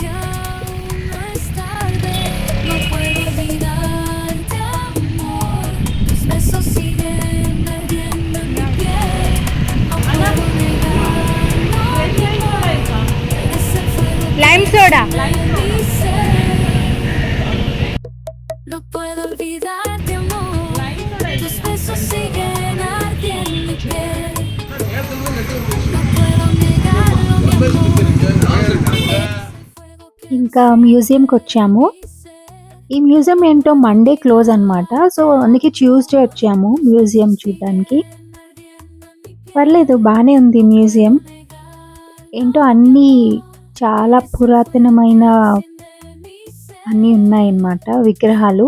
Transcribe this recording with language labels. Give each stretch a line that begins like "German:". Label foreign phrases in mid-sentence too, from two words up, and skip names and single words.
English: Lime soda.
Spanish: No puedo olvidarte, amor. Tus besos siguen ardiendo en mi piel. No puedo negarlo, mi amor.
Telugu: ఇంకా మ్యూజియంకి వచ్చాము. ఈ మ్యూజియం ఏంటో
English: Monday close
Telugu: అన్నమాట, సో అందుకే ట్యూస్డే వచ్చాము మ్యూజియం చూడడానికి. పర్లేదు, బాగానే ఉంది మ్యూజియం. ఏంటో అన్నీ చాలా పురాతనమైన అన్నీ ఉన్నాయన్నమాట విగ్రహాలు.